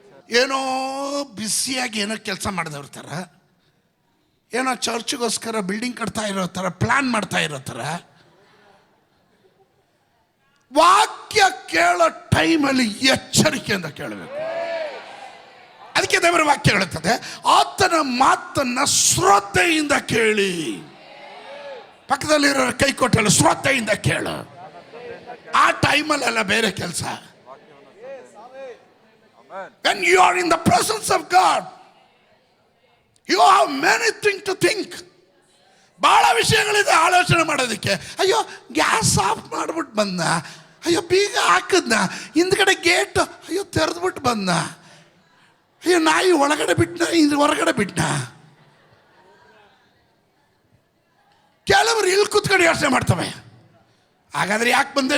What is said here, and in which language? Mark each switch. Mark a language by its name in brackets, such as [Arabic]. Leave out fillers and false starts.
[Kannada] ಏನೋ ಬಿಸಿಯಾಗಿ ಏನೋ ಕೆಲಸ ಮಾಡಿದವ್ರ ಥರ, ಏನೋ ಚರ್ಚ್ಗೋಸ್ಕರ ಬಿಲ್ಡಿಂಗ್ ಕಟ್ತಾ ಇರೋ ಥರ, ಪ್ಲಾನ್ ಮಾಡ್ತಾ ಇರೋ ಥರ, ವಾಕ್ಯ ಕೇಳೋ ಟೈಮಲ್ಲಿ ಎಚ್ಚರಿಕೆಯಿಂದ ಕೇಳಬೇಕು. ಅದಕ್ಕೆ ದೇವರ ವಾಕ್ಯ ಹೇಳುತ್ತದೆ, ಆತನ ಮಾತನ್ನ ಶ್ರದ್ಧೆಯಿಂದ ಕೇಳಿ. ಪಕ್ಕದಲ್ಲಿರೋ ಕೈ ಕೊಟ್ಟಲ್ಲ, ಶ್ರದ್ಧೆಯಿಂದ ಕೇಳು. ಆ ಟೈಮಲ್ಲೆಲ್ಲ ಬೇರೆ ಕೆಲಸ. [English] When you are in the presence of God, you have many things to think. [Kannada] ಬಹಳ ವಿಷಯಗಳಿದೆ ಆಲೋಚನೆ ಮಾಡೋದಕ್ಕೆ. ಅಯ್ಯೋ, ಗ್ಯಾಸ್ ಆಫ್ ಮಾಡ್ಬಿಟ್ಟು ಬಂದ, ಅಯ್ಯೋ ಬೀಗ ಹಾಕಿದ್ನ, ಹಿಂದ್ಗಡೆ ಗೇಟ್ ಅಯ್ಯೋ ತೆರೆದ್ಬಿಟ್ಟು ಬಂದ, ಅಯ್ಯೋ ನಾಯಿ ಒಳಗಡೆ ಬಿಟ್ನ, ಇದು ಹೊರಗಡೆ ಬಿಟ್ನ. ಕೆಲವರು ಇಲ್ಲಿ ಕೂತ್ಕೊಂಡು ಯೋಚನೆ ಮಾಡ್ತವೆ. ಹಾಗಾದ್ರೆ ಯಾಕೆ ಬಂದೆ?